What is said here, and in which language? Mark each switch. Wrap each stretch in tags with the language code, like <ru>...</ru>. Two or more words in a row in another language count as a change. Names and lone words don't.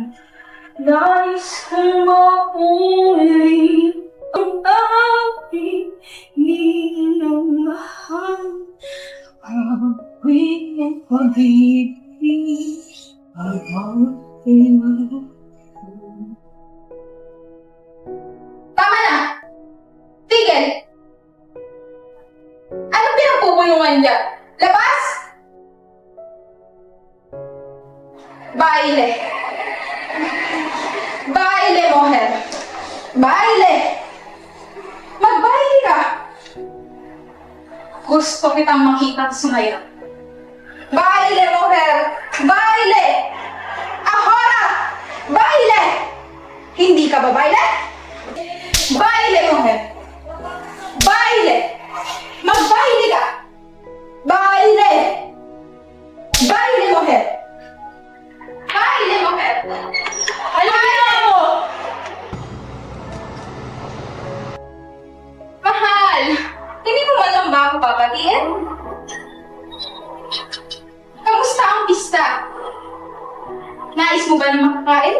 <tl>Nais kong mauli ang aking minamahal, awit ng pag-ibig. Tama na! Tigil! Anong pinagpupulungan dyan? Labas!</tl> <es>Baile! Baile, mujer! Baile!</es> <tl>Magbaile ka! Gusto kitang makita sumayaw.</tl> <es>Baile, mujer! Baile! Ahora! Baile!</es> <tl>Hindi ka ba baile?</tl> <es>Baile, mujer! Baile!</es> <tl>Magbaile ka! Baile!</tl> <es>Baile, mujer! Baile, mujer!</es> <tl>Ano mo? Mahal! Hindi mo man lang ba ako papatiin? Kamusta ang pista? Nais mo ba na makakain?</tl>